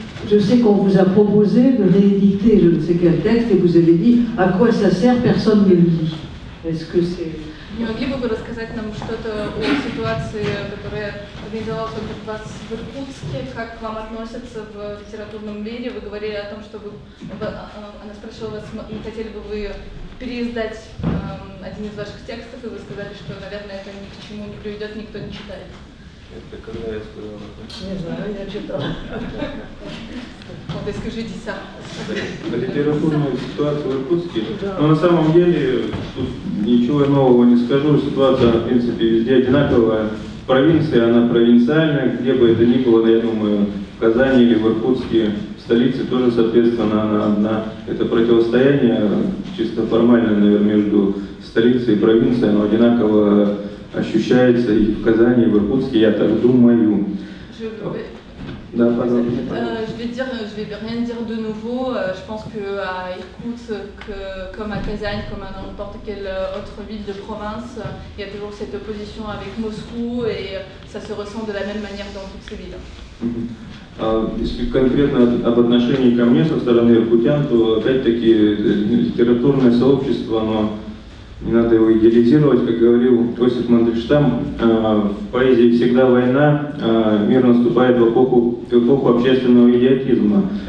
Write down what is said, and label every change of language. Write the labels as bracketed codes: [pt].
[fr] Je sais qu'on vous a proposé de rééditer je ne sais quel texte et vous avez dit à quoi ça sert, personne ne le lit. Est-ce que c'est... [ru] Не могли бы вы рассказать нам что-то о ситуации, которая организовалась вокруг вас в Иркутске, как к вам относятся в литературном мире? Вы говорили о том, что она спрашивала вас, не хотели бы вы переиздать один из ваших текстов, и вы сказали, что, наверное, это ни к чему не приведет, никто не читает. Это когда я сказал? Не знаю, я читала. [fr] Вот, est-ce que j'ai dit ça? [ru] Литературная ситуация в Иркутске. Но на самом деле, тут ничего нового не скажу. Ситуация, в принципе, везде одинаковая. Провинция, она провинциальная, где бы это ни было, я думаю, в Казани или в Иркутске, в столице тоже, соответственно, она одна. Это противостояние чисто формальное, наверное, между столицей и провинцией, оно одинаково ощущается и в Казани, и в Иркутске, я так думаю. Да, пожалуйста. [fr] Je vais rien dire de nouveau. Je pense qu'à Irkoutsk, comme à Kazan, comme à n'importe quelle autre ville de province, il y a toujours cette opposition avec Moscou et ça se ressent de la même manière dans toutes ces villes. [ru] Если конкретно об отношении ко мне со стороны иркутян, то опять-таки литературное сообщество, оно не надо его идеализировать, как говорил Осип Мандельштам, в поэзии всегда война, мир наступает в эпоху общественного идиотизма.